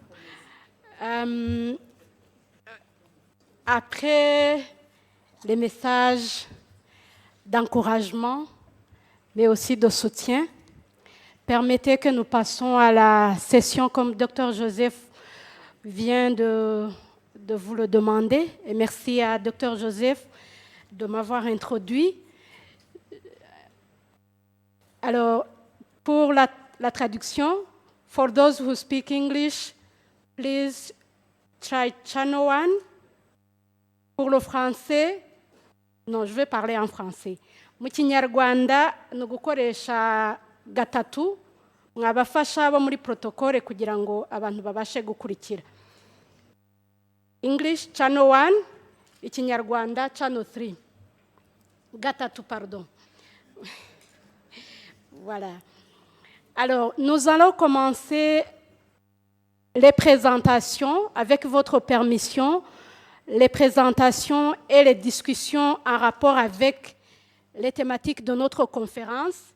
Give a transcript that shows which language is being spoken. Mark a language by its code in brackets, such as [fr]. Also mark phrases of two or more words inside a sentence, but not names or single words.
[fr] Après les messages d'encouragement, mais aussi de soutien, permettez que nous passions à la session comme Dr Joseph vient de vous le demander. Et merci à Dr Joseph de m'avoir introduit. Alors, pour la traduction, [en] for those who speak English, please try channel 1. [fr] Pour le français, non, je vais parler en français. [rw] Mu Kinyarwanda, ni ugukoresha gatatu. mwabafasha abo muri protocole kugira ngo abantu babashe gukurikira. [en] English channel 1, Ikinyarwanda channel 3. [rw] Gatatu, [fr] pardon. Voilà. Alors, nous allons commencer les présentations, avec votre permission, les présentations et les discussions en rapport avec les thématiques de notre conférence.